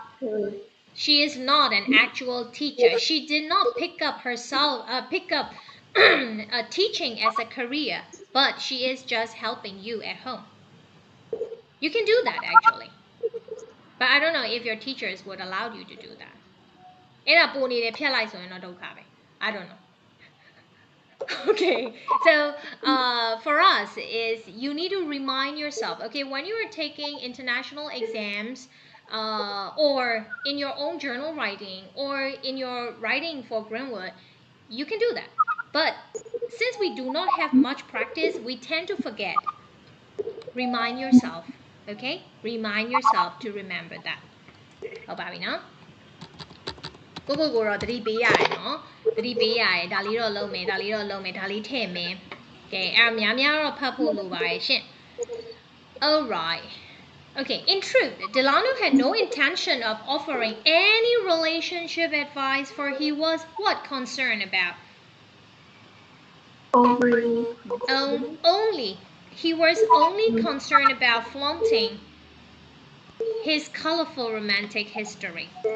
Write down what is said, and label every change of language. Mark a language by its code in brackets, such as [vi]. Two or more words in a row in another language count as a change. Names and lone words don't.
[en] she is not an actual teacher. She did not pick up teaching as a career, but she is just helping you at home. You can do that actually. But I don't know if your teachers would allow you to do that. [my] အဲ့ဒါပိုနေတယ်ဖြတ်လိုက်ဆိုရင်တော့ဒုက္ခပဲ [en] I don't know. Okay, so for us is you need to remind yourself, okay, when you are taking international exams, or in your own journal writing or in your writing for Greenwood, you can do that. But since we do not have much practice, we tend to forget. Remind yourself, okay? Remind yourself to remember that. [my] ဟုတ်ပါပြီနော်ကိုတော့တတိပေးရတယ်နော်တတိပေးရတယ်ဒါလေးတော့လုံးမယ်ဒါလေးတော့လုံးမယ်ဒါလေးထည့်မယ်ကဲအဲ့များများတော့ဖတ်ဖို့လိုပါတယ်ရှင့် [en] All right. Okay, in truth, Delano had no intention of offering any relationship advice, for he was what concerned about? Only. He was only concerned about flaunting his colorful romantic history.